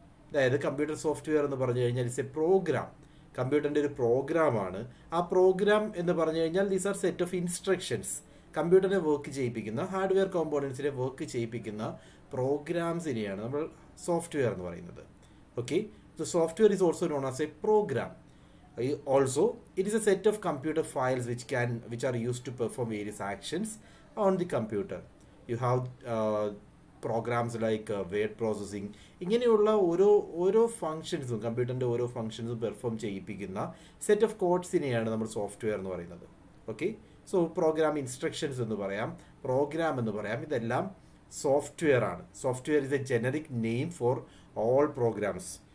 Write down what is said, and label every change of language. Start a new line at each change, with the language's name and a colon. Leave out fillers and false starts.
Malayalam: അതായത് computer software എന്ന് പറഞ്ഞു കഴിഞ്ഞാൽ
English: It's a program.
Malayalam: കമ്പ്യൂട്ടറിൻ്റെ ഒരു പ്രോഗ്രാമാണ്. ആ പ്രോഗ്രാം എന്ന് പറഞ്ഞു കഴിഞ്ഞാൽ
English: These are set of instructions.
Malayalam: കമ്പ്യൂട്ടറിനെ work ചെയ്യിപ്പിക്കുന്ന, hardware കോമ്പോണൻസിനെ work ചെയ്യിപ്പിക്കുന്ന പ്രോഗ്രാംസിനെയാണ് നമ്മൾ സോഫ്റ്റ്വെയർ എന്ന് പറയുന്നത്.
English: Okay, the software is also known as a program. Also, it is a set of computer files which are used to perform various actions on the computer. You have programs like word processing.
Malayalam: ഇങ്ങനെയുള്ള ഓരോ ഫങ്ഷൻസും, കമ്പ്യൂട്ടറിൻ്റെ ഓരോ ഫങ്ഷൻസും perform ചെയ്യിപ്പിക്കുന്ന set of കോഡ്സിനെയാണ് നമ്മൾ software എന്ന് പറയുന്നത്. Okay, so programme instructions എന്ന് പറയാം, programme എന്ന് പറയാം, ഇതെല്ലാം സോഫ്റ്റ്വെയർ ആണ്.
English: Software is a generic name for all programs.